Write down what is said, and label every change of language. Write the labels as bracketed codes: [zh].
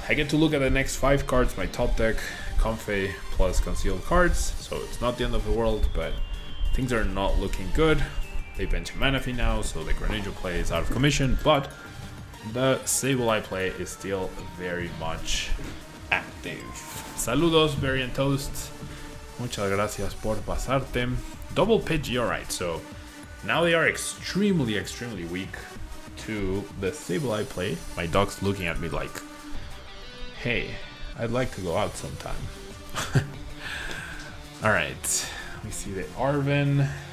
[en] I get to look at the next 5 cards, my top deck, Comfey plus concealed cards, so it's not the end of the world, but things are not looking good. They bench Manaphy now, so the Greninja play is out of commission, but the Sableye play is still very much active. [es] Saludos, Berry and Toast. Muchas gracias por pasarte. [en] Double Pidgey, alright, so now they are extremely weak to the Sableye play. My dog's looking at me like, hey, I'd like to go out sometime. Alright, we see the Arven.